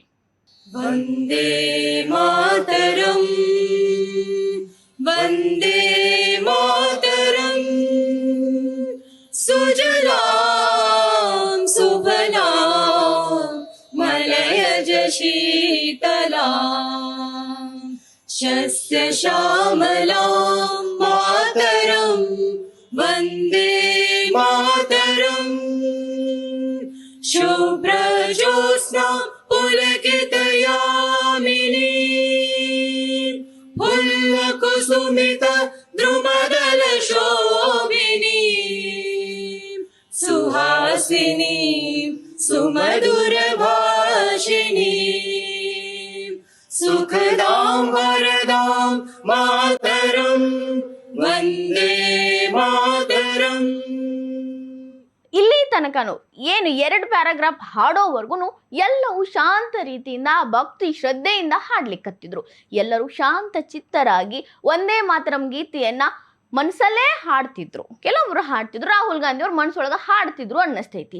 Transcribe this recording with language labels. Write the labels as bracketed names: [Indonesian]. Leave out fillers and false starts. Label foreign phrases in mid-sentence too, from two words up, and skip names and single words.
[Sanskrit] ವಂದೇ ಮಾತರಂ, ವಂದೇ ಮಾತರಂ, ಸುಜಲಾಂ ಸುಫಲಾಂ ಮಲಯಜ ಶೀತಲಾಂ ಶಸ್ಯ ಶ್ಯಾಮಲಾಂ ಮಾತರಂ ವಂದೇ ಮಾತರಂ. ಶುಭ್ರಜೋತ್ಸ್ನಾ पुलकितयामिनी फुल्लकुसुमित द्रुमदल शोभिनी सुहासिनी सुमधुर भाषिणी सुखदां वरदां मातरं वन्दे मातरं. [Kannada] ಇಲ್ಲಿ ತನಕನು ಏನು 2 ಪ್ಯಾರಾಗ್ರಾಫ್ ಹಾಡೋವರೆಗೂ ಎಲ್ಲವೂ ಶಾಂತ ರೀತಿಯಿಂದ ಭಕ್ತಿ ಶ್ರದ್ಧೆಯಿಂದ ಹಾಡ್ಲಿಕ್ಕತ್ತಿದ್ರು. ಎಲ್ಲರೂ ಶಾಂತ ಚಿತ್ತರಾಗಿ ಒಂದೇ ಮಾತರಂ ಗೀತೆಯನ್ನ ಮನಸ್ಸಲ್ಲೇ ಹಾಡ್ತಿದ್ರು. ಕೆಲವೊಬ್ರು ಹಾಡ್ತಿದ್ರು, ರಾಹುಲ್ ಗಾಂಧಿ ಅವ್ರು ಮನಸ್ಸೊಳಗ ಹಾಡ್ತಿದ್ರು ಅನ್ನಿಸ್ತೈತಿ.